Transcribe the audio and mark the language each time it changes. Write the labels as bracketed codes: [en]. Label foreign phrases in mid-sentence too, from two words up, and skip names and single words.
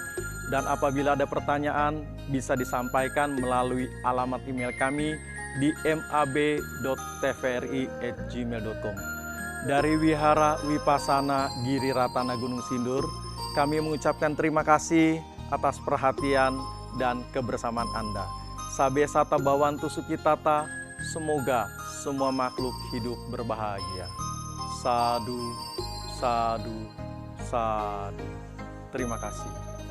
[id] Dan apabila ada pertanyaan, bisa disampaikan melalui alamat email kami di mab.tvri@gmail.com. Dari Wihara Wipasana Giri Ratana Gunung Sindur, kami mengucapkan terima kasih atas perhatian dan kebersamaan Anda. [pi] Sabbe satta bhavantu sukhitata. [id] Semoga semua makhluk hidup berbahagia. [pi] Sadu, sadu, sadu. [id] Terima kasih.